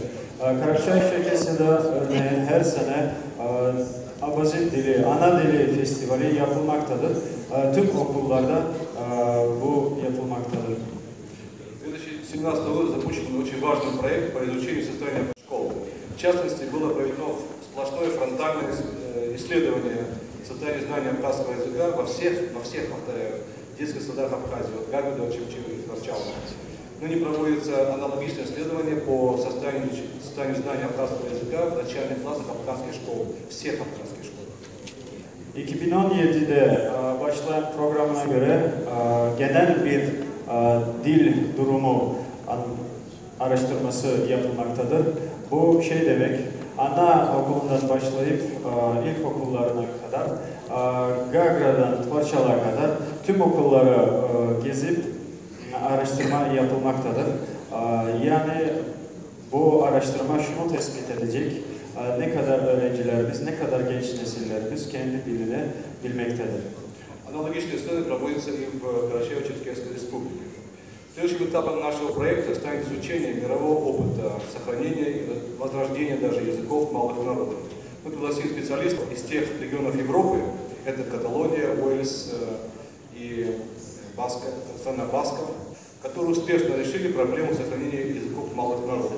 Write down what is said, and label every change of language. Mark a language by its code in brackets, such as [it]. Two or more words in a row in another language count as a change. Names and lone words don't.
[tr] Karacabey-Çerkesi'de örneğin her sene Abazin dili, ana dili festivali yapılmaktadır. Tüm okullarda bu yapılmaktadır. [ru] В 2017 году запущен очень важный проект по изучению состояния школ. В частности, было проведено сплошное фронтальное исследование состояния знания абхазского языка во всех, повторяю, детских садах Абхазии, от Гагуда, Чемчева и Харчалова. Ныне проводится аналогичное исследование по состоянию знания абхазского языка в начальных классах абхазских школ, всех абхазских школ. [tr] 2017'de başlayan programına göre genel bir dil durumu araştırması yapılmaktadır. Bu şey demek, ana okulundan başlayıp ilkokullarına kadar, Gagra'dan Tvarçal'a kadar tüm okulları gezip araştırma yapılmaktadır. Yani bu araştırma şunu tespit edecek, ne kadar öğrencilerimiz, ne kadar genç nesillerimiz kendi dilini bilmektedir. [ru] Аналогичные исследования проводятся и в Карачаево-Черкесской республике. Следующим этапом нашего проекта станет изучение мирового опыта сохранения и возрождения даже языков малых народов. Мы пригласили специалистов из тех регионов Европы, это Каталония, Уэльс и страна Басков, которые успешно решили проблему сохранения языков малых народов.